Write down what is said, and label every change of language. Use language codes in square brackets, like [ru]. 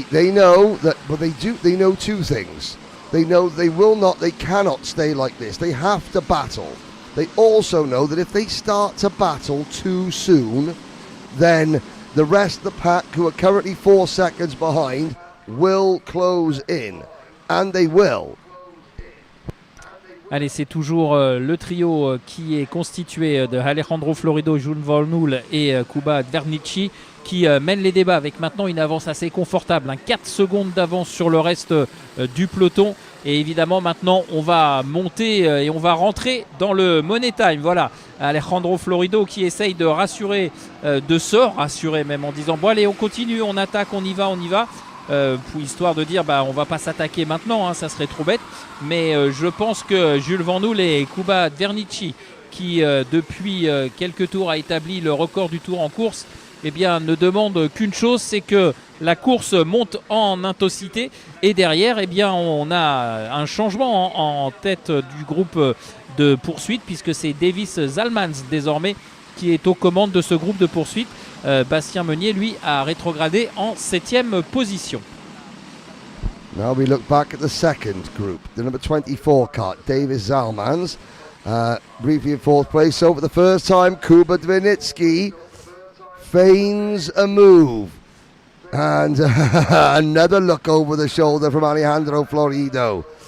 [en] They know that, but they know two things. They know they cannot stay like this. They have to battle. They also know that if they start to battle too soon, then the rest of the pack, who are currently 4 seconds behind, will close in. And they will. [fr] Allez, c'est toujours le trio qui est constitué de Alejandro Florido, Jules Van Hool et Kuba Dvernici qui mènent les débats avec maintenant une avance assez confortable, 4 secondes d'avance sur le reste du peloton. Et évidemment, maintenant, on va monter et on va rentrer dans le money time. Voilà, Alejandro Florido qui essaye de rassurer, de se rassurer même en disant « Bon allez, on continue, on attaque, on y va ». Histoire de dire on va pas s'attaquer maintenant, ça serait trop bête, mais je pense que Jules Van Hool et Kuba Dvernici qui depuis quelques tours a établi le record du tour en course, ne demandent qu'une chose, c'est que la course monte en intensité et derrière on a un changement en tête du groupe de poursuite puisque c'est Davis Zalmans désormais qui est aux commandes de ce groupe de poursuite. Bastien Meunier, lui, a rétrogradé en 7e position. [en] Now we look back at the second group, the number 24 car, Davis Zalmans, briefly in 4th place. So for the first time, Kuba Dvinitsky feigns a move. And another look over the shoulder from Alejandro Florido.